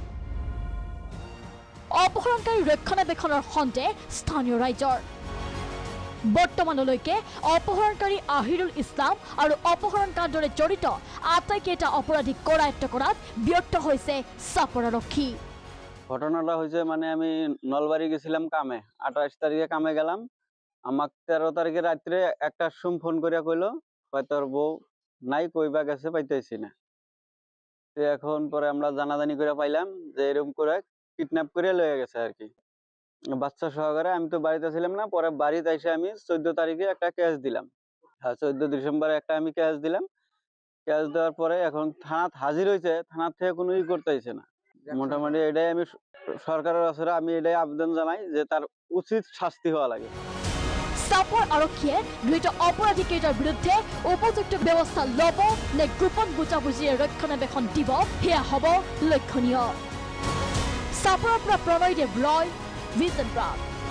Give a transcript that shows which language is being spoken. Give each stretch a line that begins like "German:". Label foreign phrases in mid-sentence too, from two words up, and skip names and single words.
Assamese: অপহৰণকাৰী ৰক্ষণাবেক্ষণৰ সন্দেহ স্থানীয় ৰাইজৰ। বৰ্তমানলৈকে অপহৰণকাৰী আহিৰুল ইছলাম আৰু অপহৰণ কাণ্ডৰে জড়িত আটাইকেইটা অপৰাধীক কৰায়ত্ব কৰাত ব্যৰ্থ হৈছে চাপৰ আৰক্ষী।
Bangla: ঘটনাটা হয়েছে মানে আমি নলবাড়ি গেছিলাম কামে, 28 তারিখে কামে গেলাম। আমাক 13 তারিখে রাত্রে একটা সুম ফোন করিয়া কইলো তোর বউ নাই, কইবা গেছে পাইতেছি না। এখন পরে আমরা জানাজানি করে পাইলাম যে এরকম করে কিডন্যাপ করে লয়ে গেছে আর কি, বাচ্চা সহকারে। আমি তো বাড়িতে ছিলাম না, পরে বাড়িতে এসে আমি 14 তারিখে একটা কেস দিলাম। হ্যাঁ, 14 ডিসেম্বরে একটা আমি কেস দিলাম। কেস দেওয়ার পরে এখন থানাত হাজির হয়েছে, থানার থেকে কোনো করতেছে না। মোটামুটি এটাই আমি সরকারের কাছে আমি এটাই আবেদন জানাই যে তার উচিত শাস্তি হওয়া লাগে।
Assamese: চাপৰ আৰক্ষীয়ে ধৃত অপৰাধীকেইটাৰ বিৰুদ্ধে উপযুক্ত ব্যৱস্থা ল'ব নে গোপন বুজাবুজিৰে ৰক্ষণাবেক্ষণ দিব, সেয়া হ'ব লক্ষণীয়। চাপৰৰ পৰা প্ৰণয়দেৱ ৰয়, ভিজন প্ৰাগ।